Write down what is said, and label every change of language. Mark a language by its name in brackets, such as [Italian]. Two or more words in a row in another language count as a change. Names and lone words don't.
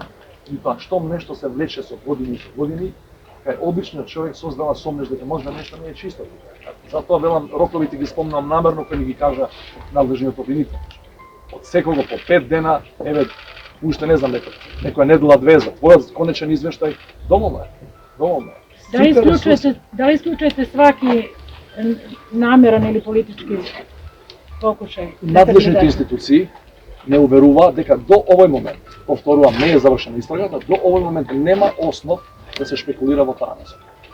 [Macedonian] И тоа, штом нешто се влече со години, кај обичниот човек создава сомнеш дека можда нешто не е чисто. Затоа велам, роковите ги спомнам намерно кој ми ги кажа надлежниот обвинител. Од секого по 5 дена, еве, уште не знам некоја недела две за твојот конечен извештај, доволно е. [Serbian] Da li isključujete svaki nameran ili politički pokušaj? [Macedonian] Надлежните институции не уверува дека до овој момент, повторувам, не е завршена истрагата, до овој момент нема основ да се шпекулира во таа насока.